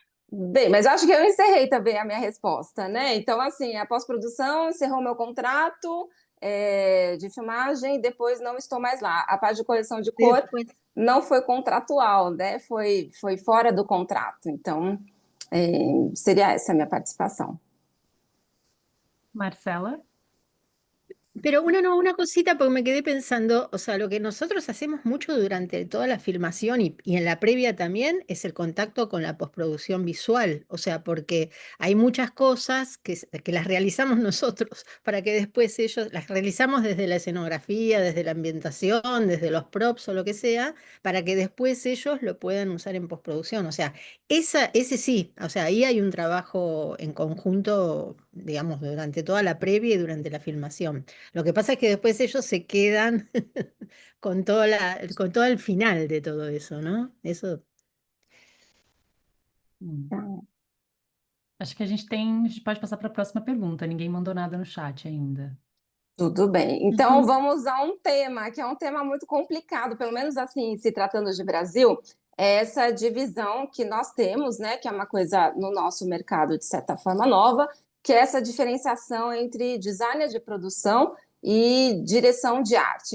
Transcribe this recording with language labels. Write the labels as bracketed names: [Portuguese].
[Portuguese] bem, mas eu acho que eu encerrei também a minha resposta, né? Então, assim, a pós-produção encerrou meu contrato de filmagem, depois não estou mais lá. A parte de correção de cor [Spanish] Después, [Portuguese] não foi contratual, né? Foi fora do contrato. Então, seria essa a minha participação. Marcela? [Spanish] pero una cosita, porque me quedé pensando, o sea, lo que nosotros hacemos mucho durante toda la filmación y en la previa también es el contacto con la postproducción visual, o sea, porque hay muchas cosas que las realizamos nosotros para que después ellos las realizamos desde la escenografía, desde la ambientación, desde los props o lo que sea, para que después ellos lo puedan usar en postproducción, o sea, ese sí, o sea, ahí hay un trabajo en conjunto, digamos, durante toda la previa y durante la filmación. Lo que pasa es que después ellos se quedan con con todo el final de todo eso, ¿no? Eso. Hum. [Portuguese] Acho que a gente pode passar para a próxima pergunta. Ninguém mandou nada no chat ainda. Tudo bem. Então, vamos a um tema que é um tema muito complicado, pelo menos assim, se tratando de Brasil, é essa divisão que nós temos, né, que é uma coisa no nosso mercado, de certa forma, nova, que é essa diferenciação entre designer de produção e direção de arte.